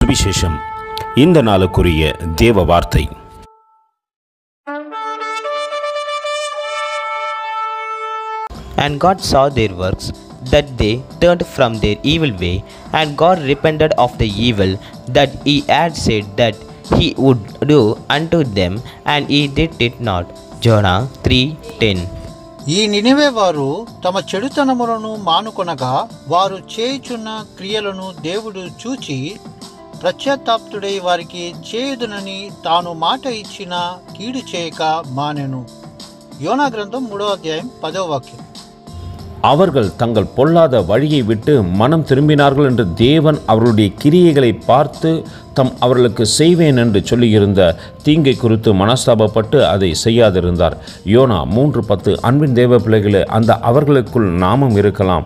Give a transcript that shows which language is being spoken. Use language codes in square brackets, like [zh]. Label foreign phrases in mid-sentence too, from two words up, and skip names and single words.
[ta] சுவிசேஷம். இந்த நாளுக்குரிய தேவ வார்த்தை. [en] And God saw their works, that they turned from their evil way, and God repented of the evil that he had said that he would do unto them, and he did it not. Jonah 3:10. [te] ఈ నినివే వారు తమ చెడుతనములను మానుకొనగా వారు చేయుచున్న క్రియలను దేవుడు చూచి ప్రత్యతాప్తుడై వారికి చేయుదునని తాను మాట ఇచ్చిన కీడు చేయక మానెను. యోనా గ్రంథం 3వ అధ్యాయం 10వ వాక్యం. [ta] அவர்கள் தங்கள் பொல்லாத வழியை விட்டு மனம் திரும்பினார்கள் என்று தேவன் அவர்களுடைய கிரியைகளை பார்த்து அவர்களுக்கு செய்வேன் என்று சொல்லியிருந்த தீங்கை குறித்து மனஸ்தாபப்பட்டு அதை செய்யாதிருந்தார். யோனா 3:10. அன்பின் தேவ பிள்ளைகளே, அந்த அவர்களுக்குள் நாமும் இருக்கலாம்.